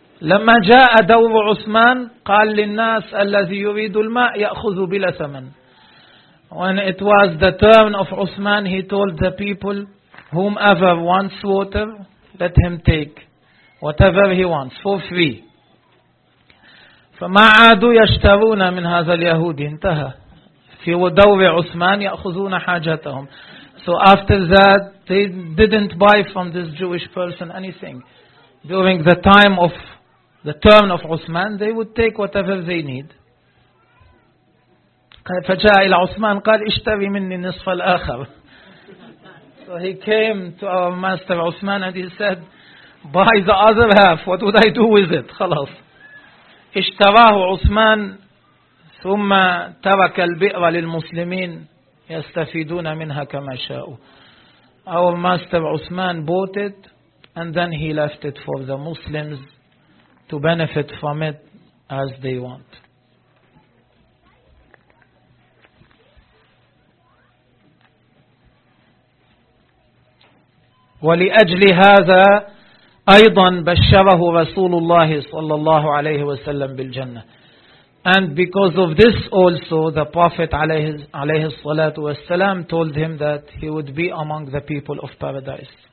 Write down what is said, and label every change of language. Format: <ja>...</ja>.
<ar>لما جاء دور عثمان قال للناس الذي يريد الماء يأخذ بلا ثمن.</ar> <en>When it was the turn of Uthman, he told the people, whomever wants water, let him take whatever he wants for free.</en> <ar>فما عادوا يشتهون من هذا اليهودي انتهى في ودوع عثمان يأخذون حاجتهم.</ar> <en>So after that they didn't buy from this Jewish person anything. During the time of the turn of Uthman, they would take whatever they need.</en> <ar>فجاء إلى عثمان قال اشتري مني نصف الآخر.</ar> <en>So he came to our master Uthman and he said, buy the other half. What would I do with it? خلاص.</en> <ar>اشتراه عثمان ثم ترك البئر للمسلمين يستفيدون منها كما شاءوا.</ar> <en>Our master Uthman bought it and then he left it for the Muslims to benefit from it as they want.</en> <ar>ولأجل هذا أيضا بشره رسول الله صلى الله عليه وسلم بالجنة.</ar> <en>And because of this also, the Prophet</en> <ar>عليه الصلاة والسلام</ar> <en>told him that he would be among the people of paradise.</en>